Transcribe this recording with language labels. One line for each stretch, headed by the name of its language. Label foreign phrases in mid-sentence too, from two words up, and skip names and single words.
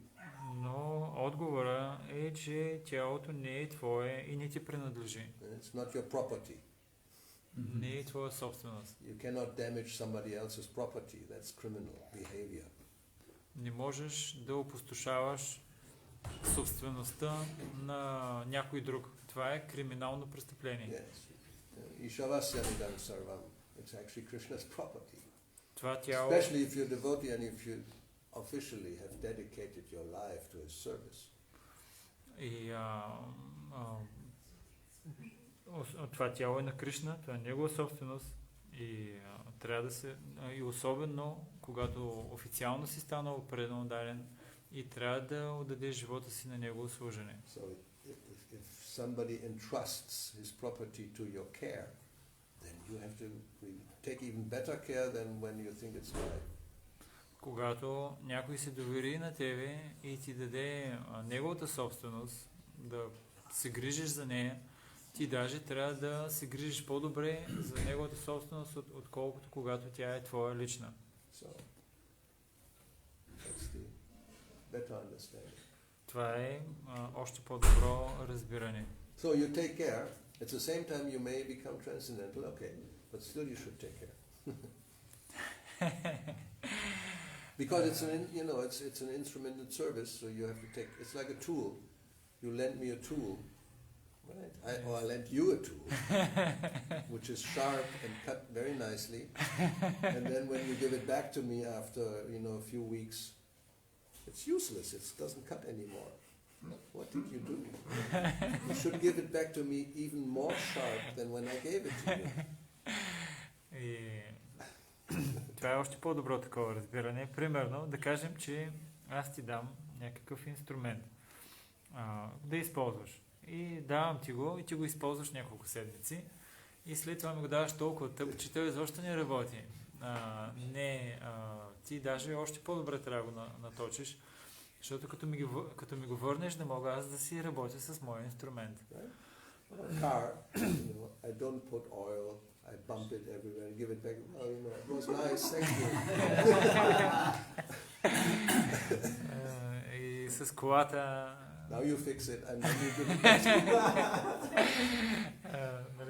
Bulgarian: Но отговора е, че тялото не е твое и не ти принадлежи.
English: It's not your property.
Bulgarian: Не е твоя собственост.
English: You cannot damage somebody else's property. That's criminal behavior.
Bulgarian: Не можеш да опустошаваш собствеността на някой друг. Това е криминално престъпление.
English: Yes.
Sanskrit: ईशावास्यम् इदं सर्वम्.
English: It's actually Krishna's property.
Bulgarian: Това тяло,
English: Especially if you're devotee and if you officially have dedicated your life to his service.
Bulgarian: и това тяло е на Кришна, това е негова собственост и трябва да се, и особено когато официално си станал предан ударен и трябва да отдадеш живота си на негово служене.
English: So if somebody entrusts his property to your care, then you have to take even better care than when you think it's right.
Bulgarian: Когато някой се довери на тебе и ти даде неговата собственост, да се грижиш за нея, ти даже трябва да се грижиш по-добре за неговата собственост, отколкото когато тя е твоя лична.
English: So that's the better understanding.
Bulgarian: Това е още по-добро разбиране.
English: So you take care. At the same time you may become transcendental, okay, but still you should take care. Because it's it's an instrumented service, so you have to take. It's like a tool. You lend me a tool, right? I lend you a tool, which is sharp and cut very nicely. And then when you give it back to me after a few weeks, it's useless. It doesn't cut anymore. What did you do? You should give it back to me even more sharp than when I gave it to you.
Bulgarian: Това е още по-добро такова разбиране. Примерно, да кажем, че аз ти дам някакъв инструмент да използваш. И давам ти го и ти го използваш няколко седмици. И след това ми го даваш толкова тъп, че той изобщо не работи. Ти даже още по-добре трябва да го наточиш, защото като ми го върнеш, не мога аз да си работя с моя инструмент.
English: Car, I don't put oil. I bump it everywhere and give it back. Oh, it was nice, thank you.
Bulgarian: И с колата...
English: Now you fix it and then you give it back.